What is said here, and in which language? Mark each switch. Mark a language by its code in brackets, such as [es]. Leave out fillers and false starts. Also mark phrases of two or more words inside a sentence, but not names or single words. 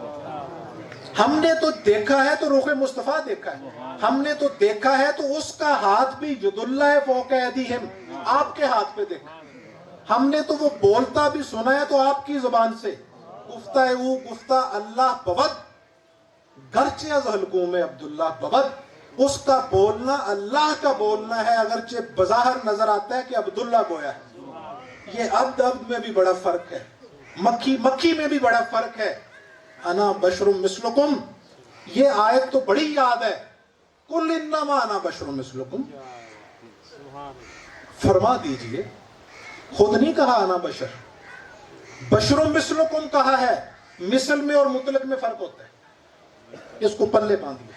[ur] ہم نے تو دیکھا ہے تو روح مصطفیٰ دیکھا ہے، ہم نے تو دیکھا ہے تو اس کا ہاتھ بھی [ar] ید اللہ فوق ایدیہم، [ur] آپ کے ہاتھ پہ دیکھا۔ ہم نے تو وہ بولتا بھی سنا ہے تو آپ کی زبان سے، [fa] گفتہ او گفتہ اللہ بود، گرچہ از حلقوم عبداللہ بود، [ur] اس کا بولنا اللہ کا بولنا ہے، اگرچہ بظاہر نظر آتا ہے کہ عبداللہ گویا ہے۔ یہ عبد میں بھی بڑا فرق ہے، مکھی میں بھی بڑا فرق ہے۔ [ar] انا بشر مثلکم، [ur] یہ آیت تو بڑی یاد ہے، [ar] قل انما انا بشر مثلکم، [ur] فرما دیجئے، خود نہیں کہا [ar] انا بشر، بشر مثلکم [ur] کہا ہے، مثل میں اور مطلق میں فرق ہوتا ہے، اس کو پلے باندھ لیا۔